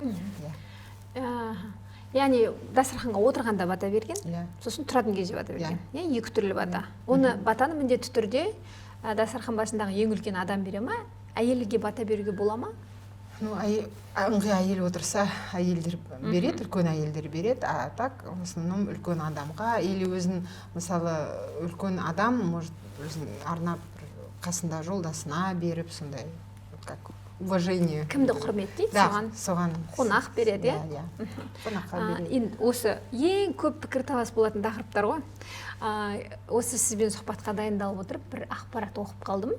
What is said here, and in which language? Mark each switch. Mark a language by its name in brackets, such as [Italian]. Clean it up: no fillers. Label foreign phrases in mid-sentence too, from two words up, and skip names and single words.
[Kazakh] Яғни дастарханға отырғанда бата берген, сосын тұратын кезде бата берген. Екі түрлі бата. Оны батаны міндетті түрде дастархан басындағы ең үлкен адам бере ма, әйелге бата беруге бола ма? Ыңғай әйел отырса, әйелдер береді, үлкен әйелдер береді, [Russian] а так, в основном, [Kazakh] үлкен адамға, или өзін, мысалы, үлкен адам, может, өзін арнап қасында жолдасына беріп, сондай, [Russian] как уважение. [Kazakh] Кімді құрметтейді, соған қонақ береді, қонаққа береді. Осы ең көп пікірталас болатын тақырыптар ғой. Осы сізбен сұхбатқа дайындалып отырып, бір ақпарат оқып қалдым.